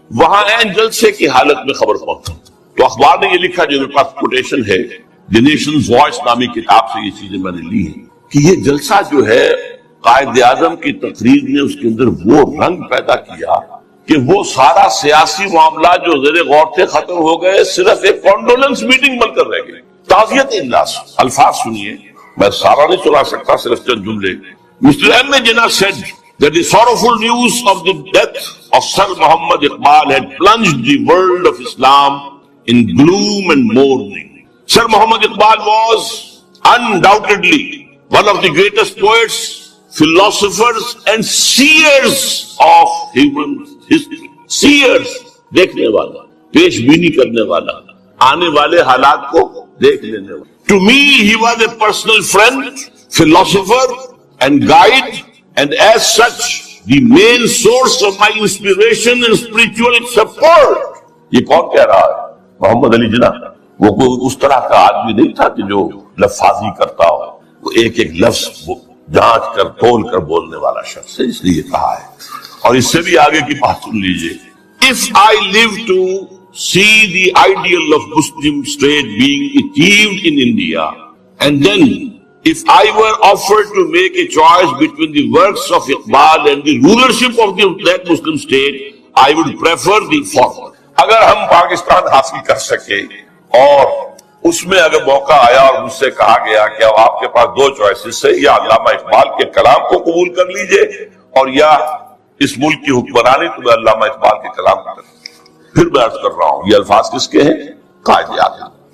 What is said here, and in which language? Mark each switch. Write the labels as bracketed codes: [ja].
[ur] وہاں عین جلسے کی حالت میں خبر پہنچی تو اخبار نے یہ لکھا جو میرے پاس کوٹیشن ہے دی نیشنز وائس نامی کتاب سے یہ چیزیں میں نے لی ہیں کہ یہ جلسہ جو ہے قائد اعظم کی تقریر نے اس کے اندر وہ رنگ پیدا کیا کہ وہ سارا سیاسی معاملہ جو زیر غور تھے ختم ہو گئے، صرف ایک کانڈولنس میٹنگ بن کر رہ گئی. تعزیت اجلاس. الفاظ سنیے، میں سارا نہیں سنا سکتا، صرف چند جملے. [en] Mr. M. Jinnah said that the sorrowful news of the death of Sir Muhammad Iqbal had plunged the world of Islam in gloom and mourning. Sir Muhammad Iqbal was undoubtedly one of the greatest poets, philosophers and seers of human history. [ur] Seers, دیکھنے والا، پیش بینی کرنے والا، آنے والے حالات کو دیکھ لینے والا. [en] To me, he was a personal friend, philosopher and guide, and as such, the main source of my inspiration and spiritual support. [ur] یہ کون کہہ رہا ہے؟ محمد علی جناح. وہ کوئی اس طرح کا آدمی نہیں تھا کہ جو لفاظی کرتا ہو. وہ ایک ایک لفظ جانچ کر تول کر بولنے والا شخص ہے، اس لیے کہا ہے. اور اس سے بھی آگے کی بات سن لیجئے. [en] If I live to see the ideal of Muslim state being achieved in India, and then if I were offered to make a choice between the works of Iqbal and the rulership of that Muslim state, I would prefer the former. [ur] اگر ہم پاکستان حاصل کر سکے اور اس میں اگر موقع آیا اور مجھ سے کہا گیا کہ اب آپ کے پاس دو چوائسز ہے، یا علامہ اقبال کے کلام کو قبول کر لیجئے اور یا اس ملک کی حکمرانی، تو میں علامہ اقبال کے کلام کو پھر میں عرض کر رہا ہوں یہ الفاظ کس کے ہیں؟ قائد اعظم.